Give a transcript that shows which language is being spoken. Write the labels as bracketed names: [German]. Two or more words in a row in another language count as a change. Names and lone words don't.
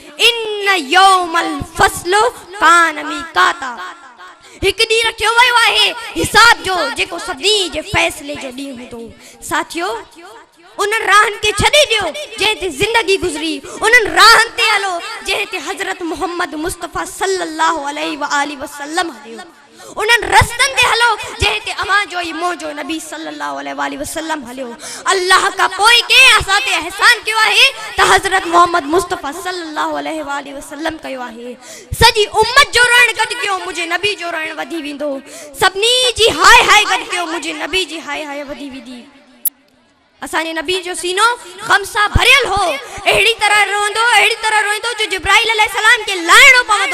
[Arabic] إن يوم الفصل كان ميقاتا, [Sindhi] हिकु ॾींहुं रखियो वियो आहे हिसाब जो, जेको सभिनी जे फ़ैसिले जो ॾींहुं हूंदो। साथियो, उन राहनि खे छॾे ॾियो जंहिं ते ज़िंदगी गुज़री, उन्हनि राहनि ते हलो जंहिं ते हज़रत मोहम्मद मुस्तफ़ा [Arabic] صلى الله عليه وآله وسلم [Sindhi] हलियो। उन्हनि रस्तनि ते हलो जंहिं ते अवां जो ई मोह जो नबी [Arabic] صلى الله عليه وآله وسلم [Sindhi] हलियो। अल्लाह खां पोइ कंहिं असां ते एहसान कयो आहे त हज़रत मोहम्मद मुस्तफ़ा [Arabic] صلى الله عليه وآله وسلم [Sindhi] कयो आहे। सॼी उम्मत जो रण गॾु कयो, मुंहिंजे नबी जो रण वधी वेंदो। सभिनी जी हाय हाय गॾु कयो, मुंहिंजे नबी जी हाय हाय वधी वेंदी। असांजे नबी जो सीनो ग़म सां भरियल हो, अहिड़ी तरह रोईंदो जो जिब्राइल अलैहिस्सलाम खे लाहिणो पवंदो।